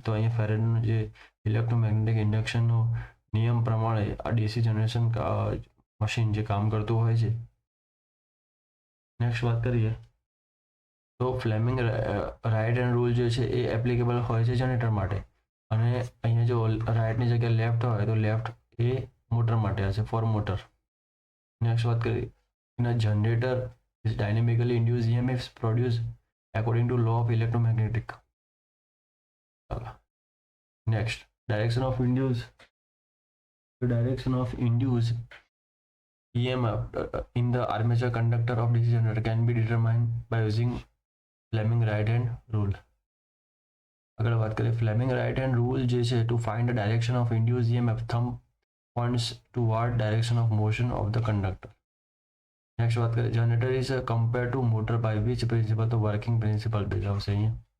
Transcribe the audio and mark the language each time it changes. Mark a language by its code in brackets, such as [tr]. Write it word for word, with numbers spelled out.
[gu] તો અહીંયા ફેરેડનું જે ઇલેક્ટ્રોમેગ્નેટિક ઇન્ડક્શનનો નિયમ પ્રમાણે આ ડીસી જનરેશન મશીન જે કામ કરતું હોય છે. નેક્સ્ટ વાત કરીએ તો ફ્લેમિંગ રાઇટ હેન્ડ રૂલ જે છે એ એપ્લિકેબલ હોય છે જનરેટર માટે. અને અહીંયા જો રાઇટની જગ્યાએ લેફ્ટ હોય તો લેફ્ટ એ મોટર માટે હશે, [en] For motor. [gu] નેક્સ્ટ વાત કરીએ એના [en] Generator is dynamically induced E M Fs produced according to law of electromagnetic. Next, direction of induced. The direction of induced E M F in the armature conductor of D C generator can be determined by using Fleming right hand rule. [gu] આગળ વાત કરીએ [en] Fleming right hand rule જે છે to find the direction of induce EMF thumb points toward direction of motion of the conductor. Next વાત કરીએ generator is compare to motor by which principle [gu] તો working principal base આવશે અહીંયા.